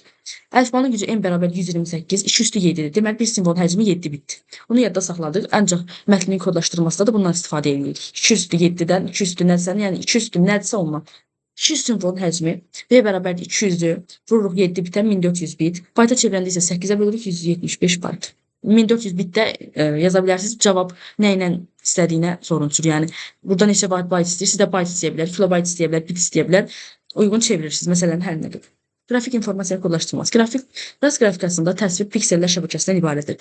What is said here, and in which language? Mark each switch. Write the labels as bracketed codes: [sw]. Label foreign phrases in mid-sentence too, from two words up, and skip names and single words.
[az] Əlifbanın gücü n bərabər 128, 2 üstü 7-dir. Deməli, bir simvolun həcmi 7 bitdir. Bunu yadda saxladıq, ancaq mətnin kodlaşdırılmasında da bundan istifadə edirik. 2 üstü 7-dən 2 üstü nədirsə, yəni 2 üstü nədirsə ondan. 200 simvolun həcmi v bərabər 200-ü vururuq 7 bitə 1400 bit. Byte-a çevirəndə isə 8-ə bölürük 175 byte. 1400 bitdə yaza bilərsiniz. Cavab nə ilə istədiyinə sorunçur. Yəni, burada neçə byte istəyir, sizdə byte istəyə bilər, kilobayt istəyə bilər, bit istəyə bilər. Uyğun çevirirsiniz. Məsələn, hər nə qədər. Qrafik informasiyanı kodlaşdırılması. Rast qrafikasında təsvir piksellər şəbəkəsindən ibarətdir.